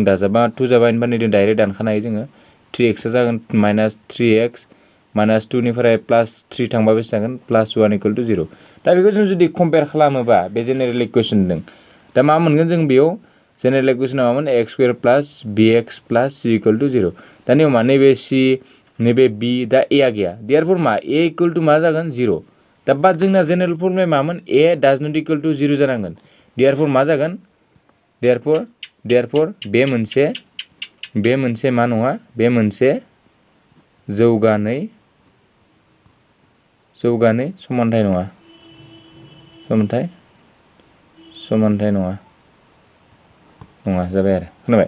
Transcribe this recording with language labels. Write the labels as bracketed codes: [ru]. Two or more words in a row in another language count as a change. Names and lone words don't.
[brx] दाजाबा 2 जाबाय ओमफ्राय नैजों डाइरेक्ट दानखानो हायो जोङो 3x जागोन माइनास 3x माइनास 2 निफ्राय प्लास 3 थांबा बेसे जागोन [en] plus 1 equal to 0 [brx] दा बेखौ जों जुदि कम्पेयार खालामोबा बे जेनेरेल इकुवेशनजों दा मा मोनगोन जों बेयाव जेनेरेल इकुवेशना मामोन [en] x square plus bx plus c equal to 0 [brx] दा नैयाव मा नैबे c नैबे b दा a आ गैया देयरफोर मा [en] a equal to [brx] मा जागोन 0 दा बाट जोंना [en] general formula [brx] मामोन [en] a does not equal to 0 [brx] जानांगोन देयरफोर मा जागोन देयरफोर बे मोनसे मा नङा बे मोनसे जौगानाय समानथाय नङा समानथाय नङा जाबाय आरो खोनाबाय